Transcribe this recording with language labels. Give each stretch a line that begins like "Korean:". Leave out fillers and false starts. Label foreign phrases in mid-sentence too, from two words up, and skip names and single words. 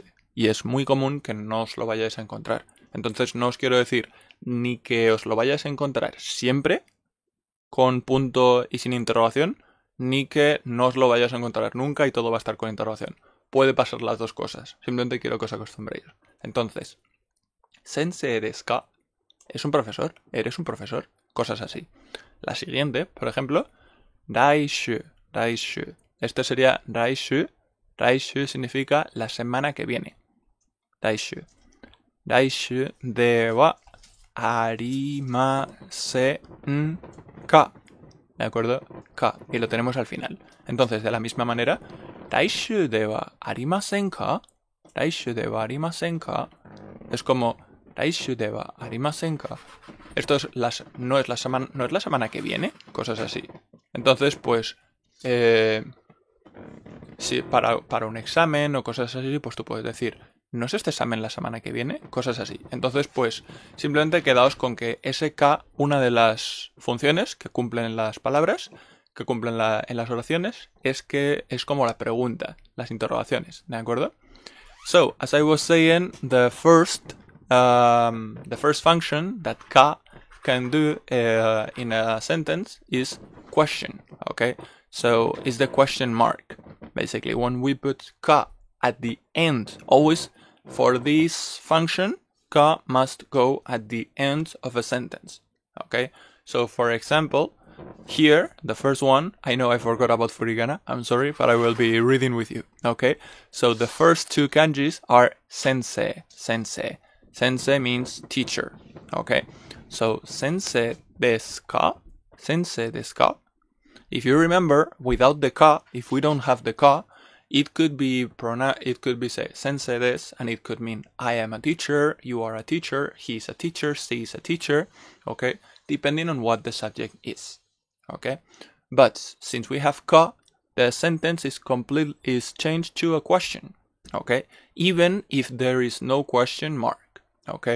Spanish: Y es muy común que no os lo vayáis a encontrar. Entonces no os quiero decir ni que os lo vayáis a encontrar siempre con punto y sin interrogación, ni que no os lo vayáis a encontrar nunca y todo va a estar con interrogación. Puede pasar las dos cosas. Simplemente quiero que os acostumbréis. Entonces,
Japanese: 先生ですか,
Spanish: ¿es un profesor? ¿Eres un profesor? Cosas así. La siguiente, por ejemplo, raishu. Esto sería raishu. Raishu significa la semana que viene.
Japanese: 来週ではありませんか.
Spanish: ¿De acuerdo? Ka. Y lo tenemos al final. Entonces, de la misma manera,
Japanese: 来週ではありませんか.
Spanish: Es como
Japanese: 来週ではありませんか.
Spanish: Esto es no es la semana que viene. Cosas así. Entonces, pues, si para un examen o cosas así, pues tú puedes decir, ¿no es este examen la semana que viene? Cosas así. Entonces, pues, simplemente quedaos con que ese K, una de las funciones que cumplen las palabras, que cumplen en las oraciones, es que es como la pregunta, las interrogaciones, ¿de acuerdo?
English: So, as I was saying, the first function that K can do in a sentence is question, okay? So, it's the question mark. Basically, when we put K at the end, always for this function, K must go at the end of a sentence, okay? So, for example, here, the first one, I know I forgot about furigana, I'm sorry, but I will be reading with you, okay? So the first two kanjis are sensei, sensei. Sensei means teacher, okay? So
Japanese: 先生ですか? 先生ですか?
English: If you remember, without the ka, if we don't have the ka, it could be say
Japanese: 先生です,
English: and it could mean I am a teacher, you are a teacher, he is a teacher, she is a teacher, okay? Depending on what the subject is, okay? But since we have ka, the sentence is changed to a question, okay? Even if there is no question mark, okay?